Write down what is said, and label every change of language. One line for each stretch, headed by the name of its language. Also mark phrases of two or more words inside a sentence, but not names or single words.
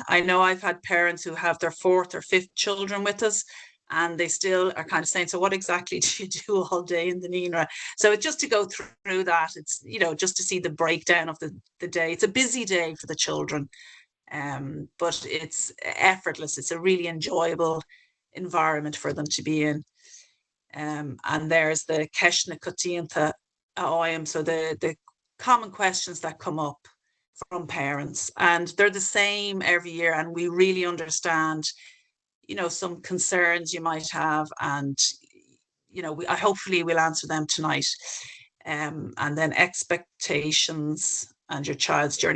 English: I know I've had parents who have their 4th or 5th children with us, and they still are kind of saying, so what exactly do you do all day in the Naíonra? So it's just to go through that. It's, you know, just to see the breakdown of the day. It's a busy day for the children, but it's effortless. It's a really enjoyable environment for them to be in. And there's the
Irish: Ceistneanna coitianta oibríonn,
English: so the common questions that come up from parents, and they're the same every year, and we really understand, you know, some concerns you might have, and, you know, I hopefully will answer them tonight. And then expectations and your child's journey.